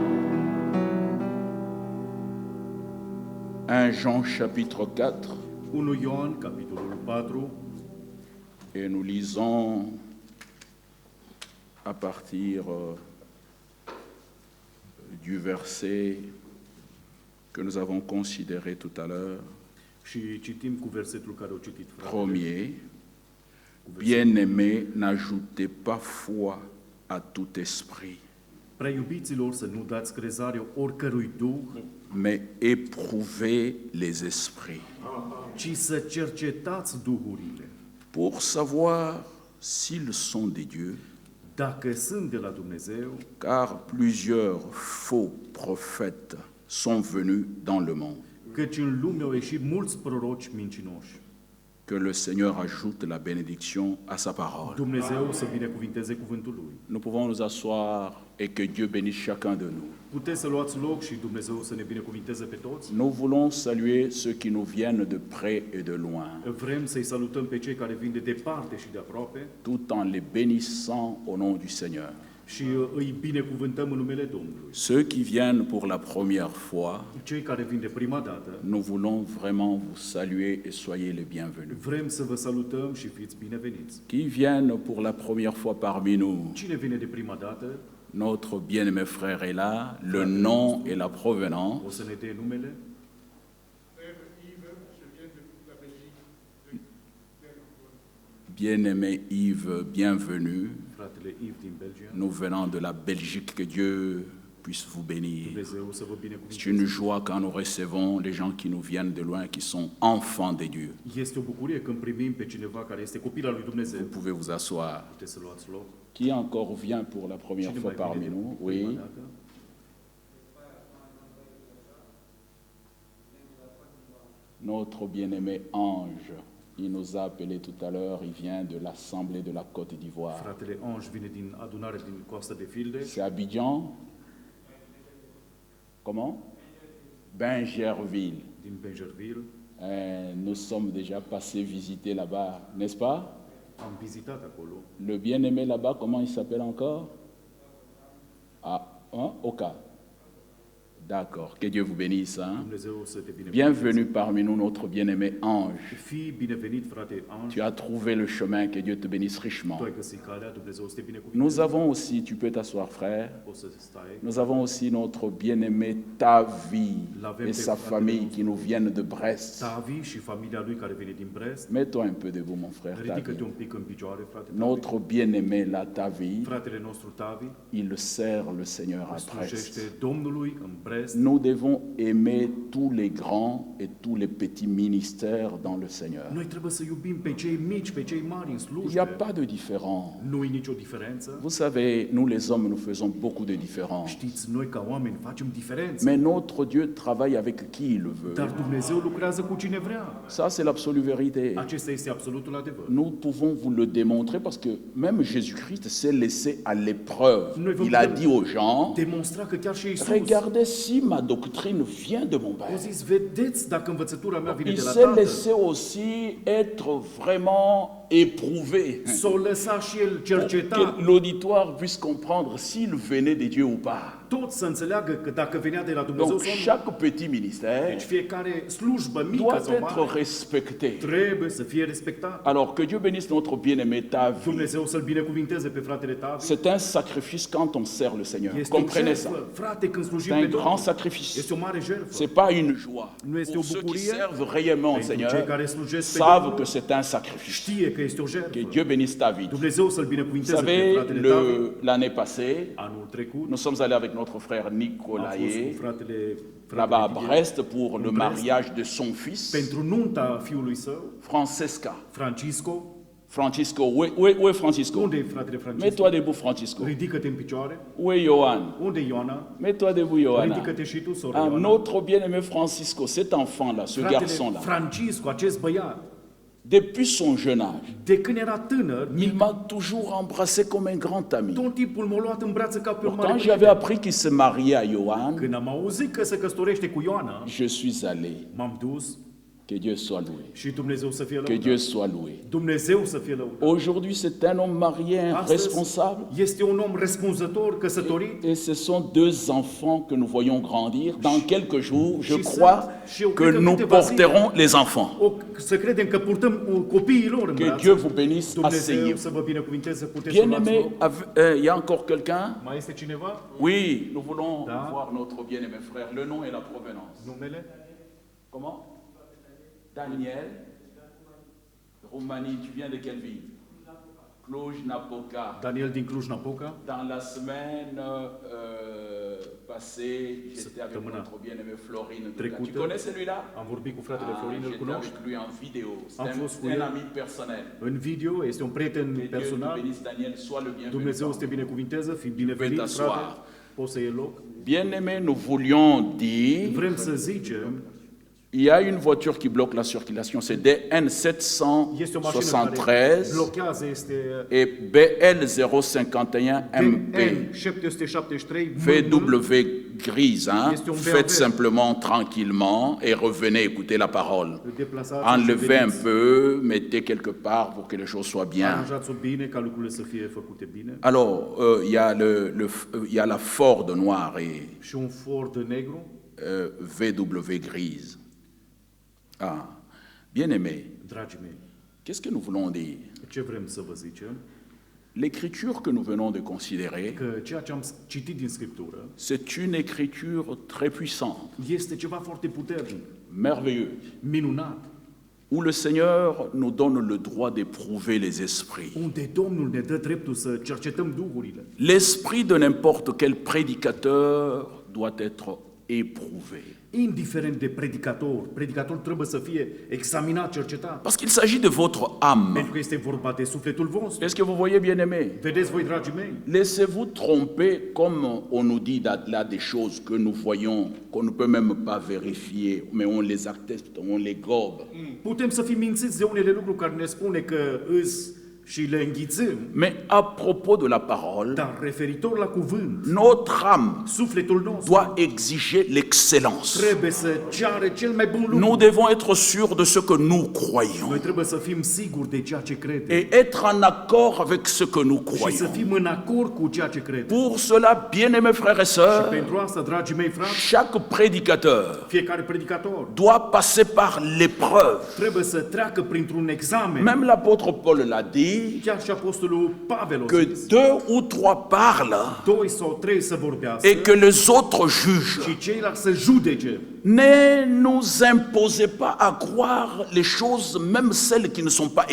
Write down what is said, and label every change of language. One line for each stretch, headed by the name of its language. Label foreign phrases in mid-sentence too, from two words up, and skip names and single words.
French: 1 Jean chapitre 4,
Romanian: 1 Ioan, capitolul 4,
French: et nous lisons à partir du verset que nous avons considéré tout à l'heure,
Romanian: și citim cu versetul care o citit fratele.
French: premier, bien-aimés, n'ajoutez pas foi à tout esprit,
Romanian: Prea iubiților, să nu dați crezare oricărui duh,
French: mais éprouvez les esprits,
Romanian: ci să cercetați duhurile,
French: pour savoir s'ils sont de Dieu,
Romanian: dacă sunt de la Dumnezeu,
French: car plusieurs faux prophètes sont venus dans le monde.
Romanian: căci în lume au ieșit mulți proroci mincinoși.
French: Que le Seigneur ajoute la bénédiction à sa parole.
Romanian: Dumnezeu să binecuvinteze cuvântul Lui.
French: Nous pouvons nous asseoir et que Dieu bénisse chacun de nous.
Romanian: Puteți să luați loc și Dumnezeu să ne binecuvinteze pe toți.
French: Nous voulons saluer ceux qui nous viennent de près et de loin,
Romanian: Vrem să-i salutăm pe cei care vin de departe și de aproape,
French: tout en les bénissant au nom du Seigneur.
Romanian: și îi binecuvântăm în numele Domnului.
French: Ceux qui viennent pour la première fois,
Romanian: Cei care vin de prima dată,
French: nous voulons vraiment vous saluer et soyez les bienvenus.
Romanian: vrem să vă salutăm și fiți bineveniți.
French: Qui viennent pour la première fois parmi nous,
Romanian: Cine vine de prima dată,
French: notre bien-aimé frère est là, le nom et la provenance.
Romanian: o să ne dea numele.
French: Bien-aimé Yves, bienvenue.
Romanian: Fratele Yves din Belgia,
French: Nous venons de la Belgique, que Dieu puisse vous bénir.
Romanian: Dumnezeu să vă
French: C'est
Romanian: binecuvânteze.
French: une joie quand nous recevons les gens qui nous viennent de loin, qui sont enfants de Dieu.
Romanian: Este o bucurie când primim pe cineva care este copil al lui Dumnezeu.
French: Vous pouvez vous asseoir.
Romanian: Puteți să luați loc.
French: Qui encore vient pour la première
Romanian: Cine
French: fois
Romanian: mai
French: parmi
Romanian: vine
French: nous?
Romanian: de prima
French: Oui.
Romanian: dată?
French: Notre bien-aimé Ange, il nous a appelés tout à l'heure, il vient de l'Assemblée de la Côte d'Ivoire.
Romanian: Fratele Ange vine din adunare din Coasta de Fildeș,
French: C'est Abidjan? Comment? Bingerville.
Romanian: din Benjerville.
French: Nous sommes déjà passés visiter là-bas, n'est-ce pas?
Romanian: Am vizitat acolo.
French: Le bien-aimé là-bas, comment il s'appelle encore? Ah, hein? Oka. D'accord, que Dieu vous bénisse. Hein?
Romanian: Dumnezeu să te binecuvânteze.
French: Bienvenue parmi nous, notre bien-aimé Ange.
Romanian: Fii binevenit, frate Ange.
French: Tu as trouvé le chemin, que Dieu te bénisse richement.
Romanian: Tu ai găsit calea, Dumnezeu să te binecuvânteze.
French: Nous avons aussi, tu peux t'asseoir frère,
Romanian: Poți să stai.
French: nous avons aussi notre bien-aimé Tavi et sa famille qui nous viennent de Brest.
Romanian: Tavi și familia lui care vine din Brest.
French: Mets-toi un peu debout, mon frère
Romanian: Ridică-te Tavi. un pic în picioare, frate Tavi.
French: Notre bien-aimé, la Tavi,
Romanian: Fratele nostru Tavi
French: il sert le Seigneur à
Romanian: slujește Brest. Domnului în Brest.
French: Nous devons aimer tous les grands et tous les petits ministères dans le Seigneur.
Romanian: Noi trebuie să iubim pe cei mici, pe cei mari în
French: Il n'y a
Romanian: slujbe.
French: pas de différence.
Romanian: Nu e nicio diferență.
French: Vous savez, nous les hommes, nous faisons beaucoup de différences.
Romanian: Știți, noi ca oameni facem diferențe.
French: Mais notre Dieu travaille avec qui il le veut.
Romanian: Dar Dumnezeu lucrează cu cine vrea.
French: Ça, c'est l'absolue vérité.
Romanian: Acesta este absolutul adevăr.
French: Nous pouvons vous le démontrer parce que même Jésus-Christ s'est laissé à l'épreuve. Il a dit aux gens,
Romanian: Demonstra că chiar și Iisus
French: regardez si ma doctrine vient de mon
Romanian: a
French: Père.
Romanian: zis, vedeți dacă învățătura mea vine
French: Il
Romanian: de la
French: s'est
Romanian: Tatăl.
French: laissé aussi être vraiment éprouvé.
Romanian: S-o lăsa și el
French: Pour
Romanian: cerceta,
French: que l'auditoire puisse comprendre s'il venait de Dieu ou pas.
Romanian: tot să înțeleagă că dacă venea de la Dumnezeu
French: Donc
Romanian: sau nu.
French: chaque petit ministère
Romanian: Deci fiecare slujbă mică
French: doit
Romanian: sau
French: être
Romanian: mare
French: respecté.
Romanian: trebuie să fie respectat.
French: Alors que Dieu bénisse notre bien-aimé Tavi.
Romanian: Dumnezeu să-l binecuvinteze pe fratele Tavi.
French: C'est un sacrifice quand on sert le Seigneur.
Romanian: Este o
French: Comprenez ça.
Romanian: jertfă, frate, când
French: C'est
Romanian: slujim
French: un
Romanian: pe
French: grand
Romanian: Domnul.
French: sacrifice.
Romanian: Este o mare jertfă.
French: C'est pas une joie.
Romanian: Nu este
French: Pour
Romanian: o
French: ceux qui
Romanian: bucurie.
French: servent réellement au
Romanian: Pentru cei
French: Seigneur,
Romanian: care slujesc pe
French: savent
Romanian: Domnul,
French: que c'est un sacrifice.
Romanian: știe că este o jertfă.
French: Que Dieu bénisse David. Vous
Romanian: Dumnezeu să-l binecuvinteze pe
French: savez,
Romanian: fratele Tavi.
French: l'année passée,
Romanian: Anul trecut
French: nous sommes allés avec notre frère
Romanian: am fost cu Nicolae fratele
French: là-bas à Didier Brest pour le Brest. mariage de son fils,
Romanian: pentru nunta fiului său, Francesca. Francisco.
French: Francisco, où est Francisco?
Romanian: Unde e fratele Francisco?
French: Mets-toi debout, Francisco.
Romanian: Ridică-te în picioare.
French: Où est Johan?
Romanian: Unde e Ioana?
French: Mets-toi debout, Johanna.
Romanian: Ridică-te și tu, soră
French: Ah,
Romanian: Ioana.
French: notre bien-aimé Francisco, cet enfant-là, ce
Romanian: Fratele
French: garçon-là, Francisco,
Romanian: acest băiat,
French: depuis son jeune âge,
Romanian: de când era tânăr,
French: il m'a toujours embrassé comme un grand ami.
Romanian: tot timpul m-a luat în brațe ca pe un
French: Alors,
Romanian: mare
French: quand j'avais
Romanian: prieten.
French: appris qu'il se mariait à Johan,
Romanian: Când am auzit că se căsătorește cu Ioana,
French: je suis allé.
Romanian: m-am dus
French: Que Dieu soit loué.
Romanian: și Dumnezeu să fie
French: Que
Romanian: lăudat.
French: Dieu soit loué.
Romanian: Dumnezeu să fie lăudat.
French: Aujourd'hui, c'est un homme marié, un
Romanian: Astăzi
French: responsable.
Romanian: este un om răspunzător, căsătorit.
French: Et ce sont deux enfants que nous voyons grandir. Dans quelques jours, je
Romanian: Și
French: crois
Romanian: și eu
French: que
Romanian: cred că
French: nous
Romanian: câteva zile-
French: porterons les enfants.
Romanian: Să credem că purtăm copiii lor în
French: Que
Romanian: brațe.
French: Dieu vous bénisse.
Romanian: Dumnezeu
French: Asseyez-vous.
Romanian: să vă binecuvinteze, puteți să luați
French: Bien-aimé,
Romanian: loc.
French: il y a encore quelqu'un?
Romanian: Mai este cineva?
French: Oui, nous voulons
Romanian: Da.
French: voir notre bien-aimé frère. Le nom et la provenance.
Romanian: Numele?
French: Comment? Daniel. Roumanie, tu viens de quelle ville? Cluj-Napoca.
Romanian: Daniel din Cluj-Napoca.
French: Dans la semaine passée, j'étais avec
Romanian: Săptămâna
French: notre bien-aimé Florine. Tu
Romanian: trecută
French: connais celui-là?
Romanian: am vorbit cu fratele Florin, îl
French: J'étais
Romanian: cunoști?
French: avec lui en vidéo.
Romanian: Am
French: C'est
Romanian: fost cu
French: un
Romanian: el.
French: ami personnel.
Romanian: În video, este un prieten
French: Que Dieu te
Romanian: personal.
French: bénisse, Daniel, sois le bienvenu.
Romanian: Dumnezeu să te binecuvinteze, fii binevenit,
French: Vei
Romanian: frate.
French: t'asseoir.
Romanian: Poți să iei loc.
French: Bien-aimé, nous voulions dire
Romanian: Vrem să zicem
French: Il y a une voiture qui bloque la circulation, c'est DN
Romanian: Este o mașină care 773 blochează, este
French: et BL051MP.
Romanian: N773
French: VW grise, hein?
Romanian: Este un
French: Faites
Romanian: BMW.
French: simplement tranquillement et revenez écouter la parole.
Romanian: Deplasați,
French: Enlevez un
Romanian: veniți,
French: peu, mettez quelque part pour que les choses soient bien.
Romanian: aranjați-o bine, ca lucrurile să fie făcute bine.
French: Alors, il y a la Ford noire et
Romanian: Și un Ford negru,
French: VW grise. Ah, bien aimé,
Romanian: dragii mei,
French: qu'est-ce que nous voulons dire?
Romanian: ce vrem să vă zicem?
French: L'écriture que nous venons de considérer,
Romanian: Că ceea ce am citit din Scriptură
French: c'est une écriture très puissante,
Romanian: este ceva foarte puternic,
French: merveilleuse,
Romanian: minunat,
French: où le Seigneur nous donne le droit d'éprouver les esprits.
Romanian: unde Domnul ne dă dreptul să cercetăm duhurile.
French: L'esprit de n'importe quel prédicateur doit être éprouvé.
Romanian: Indiferent de predicator trebuie să fie examinat, cercetat,
French: Parce qu'il s'agit de votre âme.
Romanian: pentru că este vorba de sufletul vostru.
French: Est-ce que vous voyez, bien-aimés?
Romanian: Vedeți voi, dragii mei?
French: Laissez-vous tromper comme on nous dit là des choses que nous voyons, qu'on ne peut même pas vérifier, mais on les atteste, on les gobe.
Romanian: Putem să fim mințiți de unele lucruri care ne spune că îs și le înghițim,
French: Mais à propos de la parole,
Romanian: dar referitor la cuvânt,
French: notre âme
Romanian: sufletul nostru
French: doit exiger l'excellence.
Romanian: trebuie să ceară cel mai bun lucru.
French: Nous devons être sûrs de ce que nous
Romanian: Noi
French: croyons
Romanian: trebuie să fim siguri de ceea ce credem
French: et être en accord avec ce que nous
Romanian: și să
French: croyons.
Romanian: fim în acord cu ceea ce credem.
French: Pour cela, bien-aimés frères et
Romanian: Și
French: sœurs,
Romanian: pentru asta, dragii mei frați,
French: chaque prédicateur
Romanian: fiecare predicator
French: doit passer par l'épreuve.
Romanian: trebuie să treacă printr-un examen.
French: Même l'apôtre Paul l'a dit,
Romanian: Chiar și apostolul Pavel a
French: que
Romanian: zis,
French: 2 ou 3 parlent
Romanian: 2 sau 3 să vorbească
French: et que les autres jugent.
Romanian: și ceilalți să judece.
French: Ne nous imposez pas à croire les choses, même celles qui ne sont pas